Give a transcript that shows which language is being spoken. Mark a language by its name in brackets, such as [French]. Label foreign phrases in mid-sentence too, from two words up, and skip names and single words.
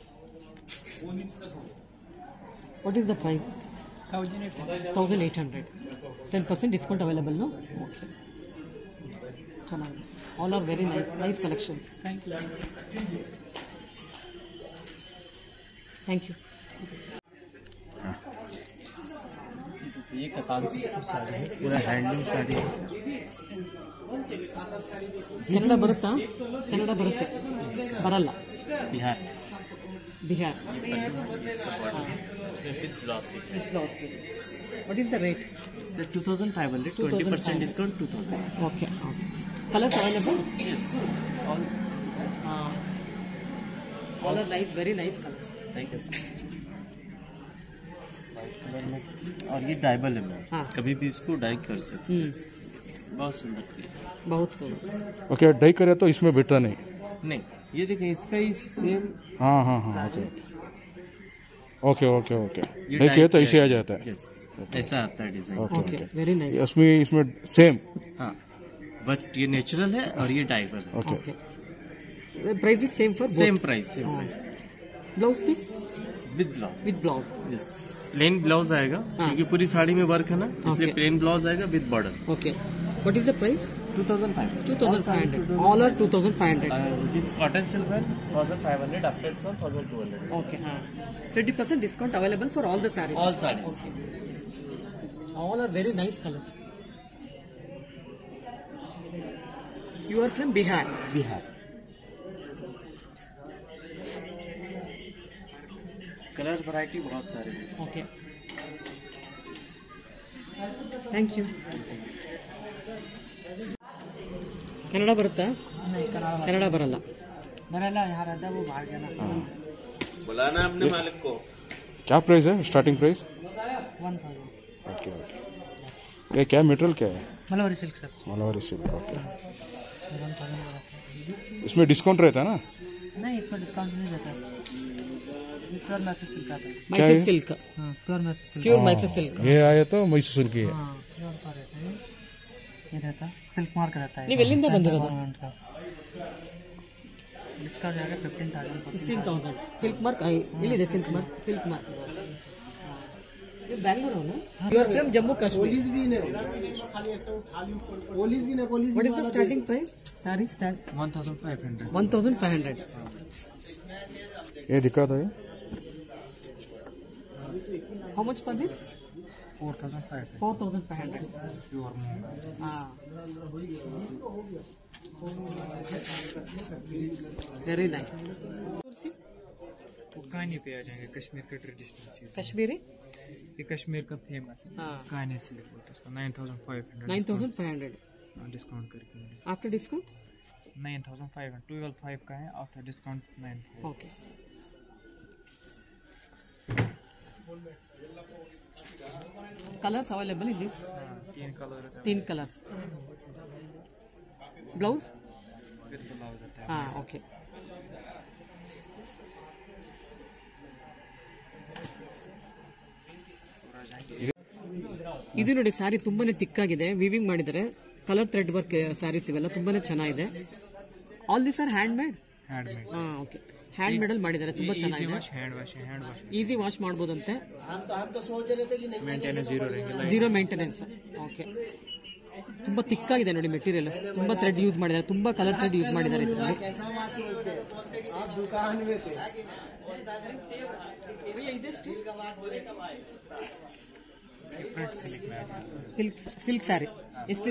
[English] What is the price? 1800. 1800. 10% discount available, no? Okay. Chennai. All are very nice. Nice collections. Thank you. Thank you. [Hindi] ये कतान सिल्क साड़ी है, पूरा हैंडलूम साड़ी है सर. [Kannada] ಕನ್ನಡ ಬರುತ್ತಾ? ಕನ್ನಡ ಬರುತ್ತೆ, ಬರಲ್ಲ. [Hindi] बिहार. [Kannada] ಬಿಹಾರ್. [English] What is the rate? 2500, 20% discount 2000. Okay. Colors available? Yes. All are nice, very nice colors. Thank you sir. white colour [Hindi] में और ये डाइबल है मैम. हाँ. कभी भी इसको डाई कर सकते. बहुत सुंदर पीस है. बहुत सुंदर. ओके, डाई करे तो इसमें बेटा नहीं. नहीं, ये देखें इसका ही सेम. हाँ. ओके. डाई किया तो ऐसे आ जाता है. यस, ऐसा आता है डिजाइन. [English] Okay, very nice. [Hindi] इसमें सेम. हाँ, बट ये नेचुरल है और ये डाइबल है. ओके. [English] The price is same for both. same price. Blouse piece with blouse. with blouse. [Hindi] यस, [English] plain blouse [Hindi] आएगा क्योंकि पूरी साड़ी में वर्क है ना, इसलिए [English] Okay. plain blouse [Hindi] आएगा [English] with border. Okay. What is the price? 2500. 2500. All are 2500. This cotton silk one 1500. After it's 1200. Okay. 20% discount available for all the sarees. All sarees. All are very nice colors. You are from Bihar. [Hindi] बिहार. [English] colour variety [Hindi] बहुत सारे हैं. [English] Okay. Thank you. [Kannada] ಕನ್ನಡ ಬರುತ್ತಾ? ಕನ್ನಡ ಬರಲ್ಲ. [Hindi] यहाँ रहता है वो बाहर गया ना. बुलाना अपने मालिक को. क्या प्राइस है? [English] starting price? [Hindi] 1000. ओके. ये क्या मटेरियल क्या है? मलबारी सिल्क सर. मलबारी सिल्क. ओके. 1000. इसमें डिस्काउंट रहता है ना? नहीं, इसमें डिस्काउंट नहीं रहता. प्योर मैसूर सिल्क आता है. [Kannada] ಮೈಸೂರು ಸಿಲ್ಕ್. [English] Pure Mysore silk. Pure Mysore silk. [Hindi] ये आया तो मैसूर सिल्क ही है. हाँ, प्योर का रहता है. ये रहता है [English] silk mark [Hindi] रहता है. [Kannada] ನೀವು ಎಲ್ಲಿಂದ ಬಂದಿರೋದು? [Hindi] इसका जाएगा 15,000. 15,000. [English] silk mark [Kannada] ಎಲ್ಲಿದೆ? [English] silk mark. ಬ್ಯಾಂಗ್ಳೂರು. You are from Jammu Kashmir. What is the starting price? Saree start 1,500. 1,500. [Hindi] ये दिखा था ये. [English] How much for this? 4,500. 4,500. Pure. Very nice. [Hindi] वो कानी पे आ जाएंगे, कश्मीर का ट्रेडिशनल चीज. कश्मीरी? ये कश्मीर का फेमस है. हाँ. कानी सिल्क बोलते हैं उसको. 9,500. 9,500. डिस्काउंट करके. [English] After discount? [Hindi] 9,500. 12,500 का है. [English] after discount [Hindi] 9,500. [English] Okay. Colors available in this? [Hindi] 3 कलर [English] 3 colors. Blouse? with blouse [Hindi] आता है. [English] Okay. [Kannada] ಇದು ನೋಡಿ, ಸ್ಯಾರಿ ತುಂಬಾನೇ ತಿಕ್ಕಾಗಿದೆ, ವಿವಿಂಗ್ ಮಾಡಿದ್ದಾರೆ, [English] colour thread work sarees [Kannada] ಇವೆಲ್ಲ ತುಂಬಾನೇ ಚೆನ್ನಾಗಿದೆ. [English] All this are hand made. [Hindi] हैंडमेड. [Kannada] ಓಕೆ, [English] hand made [Kannada] ಅಲ್ಲಿ ಮಾಡಿದ್ದಾರೆ, ತುಂಬಾ ಚೆನ್ನಾಗಿದೆ. [English] hand wash easy wash [Kannada] ಮಾಡಬಹುದಂತೆ. [English] maintenance zero [Hindi] रहेंगे. [English] zero maintenance. [Kannada] ಓಕೆ, ತುಂಬಾ ತಿಕ್ಕಾಗಿದೆ ನೋಡಿ ಮೆಟೀರಿಯಲ್, ತುಂಬಾ [English] thread use [Kannada] ಮಾಡಿದ್ದಾರೆ, ತುಂಬಾ [English] colour thread use [Kannada] ಮಾಡಿದ್ದಾರೆ ಇದರಲ್ಲಿ. [English] silk saree [Kannada] ಎಷ್ಟಿದೆ?